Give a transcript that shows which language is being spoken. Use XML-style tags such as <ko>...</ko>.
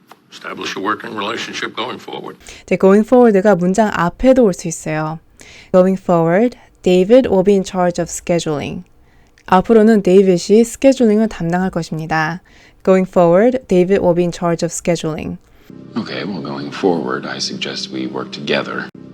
<en>Establish a working relationship going forward.</en> <ko>going forward가 문장 앞에도 올 수 있어요.</ko> <en>Going forward, David will be in charge of scheduling.</en> <ko>앞으로는 데이빗이 스케줄링을 담당할 것입니다.</ko> <en>Going forward, David will be in charge of scheduling. Okay, well, going forward, I suggest we work together.</en>